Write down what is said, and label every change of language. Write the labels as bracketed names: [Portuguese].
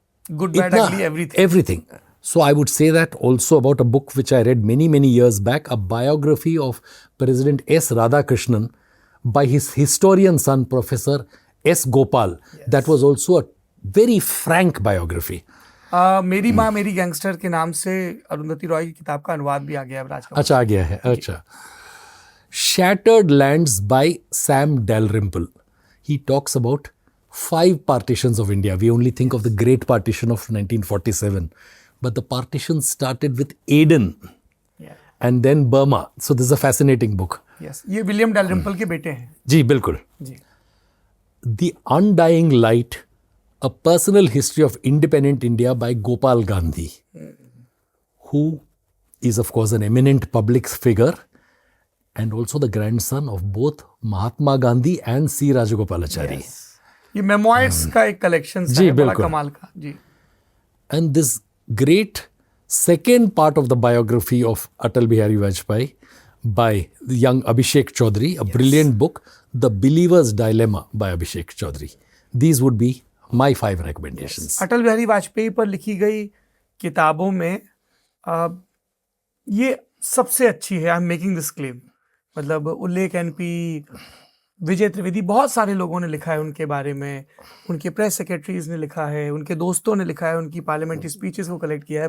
[English] Good bad ugly everything. Everything. So I would say that also about a book which I read many years back, a biography of President S. Radhakrishnan by his historian son, Professor S. Gopal. Yes. That was also a very frank biography. [Hindi] मेरी माँ मेरी gangster के नाम से अरुंधति रॉय की किताब का अनुवाद भी आ गया है राज। अच्छा, आ गया है। अच्छा। [English] Shattered Lands by Sam Dalrymple. He talks about 5 partitions of India. We only think of the Great Partition of 1947. But the partition started with Aden and then Burma. So this is a fascinating book. Yes. [Hindi] ये William Dalrymple के बेटे हैं। जी बिल्कुल। जी। [English] The Undying Light, a personal history of independent India by Gopal Gandhi, who is of course an eminent public figure and also the grandson of both Mahatma Gandhi and C. Rajagopalachari. Yes. [Hindi] ये memoirs का एक collection है, बड़ा कमाल का। जी। [English] And this great second part of the biography of Atal Bihari Vajpayee by the young Abhishek Chaudhary, a brilliant book, The Believer's Dilemma by Abhishek Chaudhary. These would be my 5 recommendations. [Hindi] Atal Bihari Vajpayee पर लिखी गई किताबों में ये सबसे अच्छी है। [English] I am making this claim. [Hindi] मतलब उल्लेख एनपी, विजय त्रिवेदी, बहुत सारे लोगों ने लिखा है उनके बारे में, उनके प्रेस सेक्रेटरीज ने लिखा है, उनके दोस्तों ने लिखा है, उनकी पार्लियामेंट्री स्पीचेस को कलेक्ट किया है।